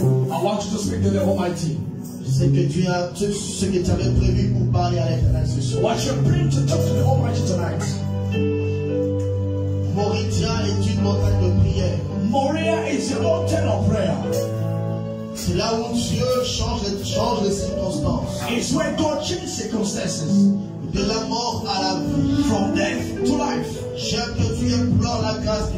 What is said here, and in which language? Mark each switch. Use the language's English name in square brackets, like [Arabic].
[English] I want you to speak to the Almighty. [French] Je sais que tu as tout ce que tu avais prévu pour parler à l'Éternel ce soir. [English] What you bring to talk to the Almighty tonight? [French] Moriah est une montagne de prière. [English] Moriah is a mountain of prayer. [French] C'est là où Dieu change les circonstances. [English] It's where God changes circumstances. [French] De la mort à la vie. [English] From death to life. [French] J'aime que tu implores la grâce du